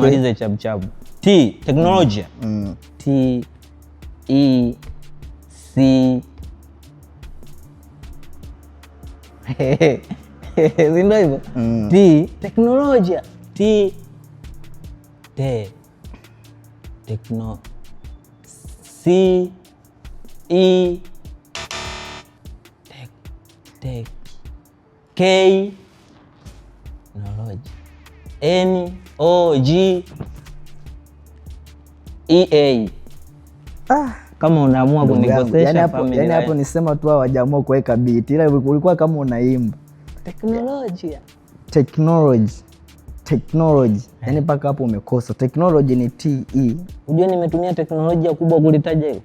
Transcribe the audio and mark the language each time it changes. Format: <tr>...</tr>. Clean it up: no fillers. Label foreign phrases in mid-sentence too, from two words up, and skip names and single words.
<sw>Tumalize chap. T. Teknolojia. T E C Zinda hivyo? T. Teknolojia. T. Techno. C E K knowledge. N O G E A. Kama unaamua kunikosesha familia. Yani hapo nisema tu hawajaamua kuweka beat. Ila ulikuwa kama unaimba. Teknolojia. technology. Yaani mpaka hapo umekosa. Technology ni TE. Unajua nimetumia teknolojia kubwa kulitaja hiyo.</sw>